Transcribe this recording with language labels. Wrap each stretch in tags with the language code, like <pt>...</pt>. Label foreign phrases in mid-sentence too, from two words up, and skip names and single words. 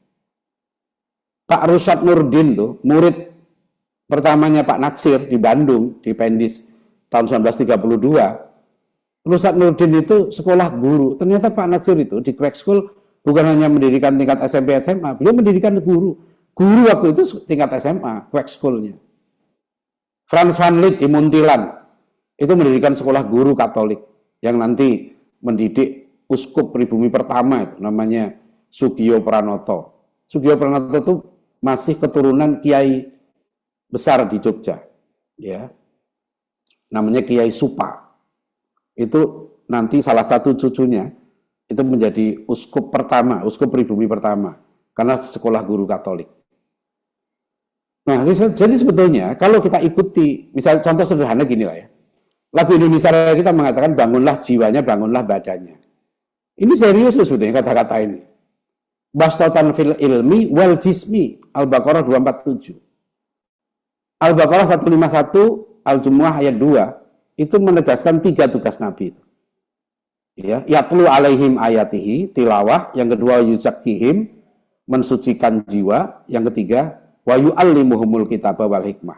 <id>Pak Rusyad Nurdin tuh murid pertamanya Pak Natsir di Bandung, di Pendis tahun 1932. Rusyad Nurdin itu sekolah guru. Ternyata Pak Natsir itu di Kwek School bukan hanya mendirikan tingkat SMP SMA, beliau mendirikan guru. Guru waktu itu tingkat SMA, Kwek School-nya. Frans van Lith di Muntilan itu mendirikan sekolah guru Katolik yang nanti mendidik uskup pribumi pertama itu namanya Sugiyo Pranoto. Sugiyo Pranoto itu masih keturunan kiai besar di Jogja, ya. Namanya Kiai Supa. Itu nanti salah satu cucunya itu menjadi uskup pertama, uskup pribumi pertama, karena sekolah guru Katolik. Nah, jadi sebetulnya kalau kita ikuti, misalnya contoh sederhana gini lah ya, lagu Indonesia Raya kita mengatakan bangunlah jiwanya, bangunlah badannya. Ini serius sebetulnya kata-kata ini.</id> <ar>بسطة في العلم والجسم,</ar> <id>Al-Baqarah 247. Al-Baqarah 151, Al-Jumu'ah ayat 2, itu menegaskan 3 tugas Nabi itu. Ya,</id> <ar>يتلو عليهم آياته,</ar> <id>tilawah, yang kedua yuzakkihim, mensucikan jiwa, yang ketiga</id> <ar>ويعلمهم الكتاب والحكمة.</ar>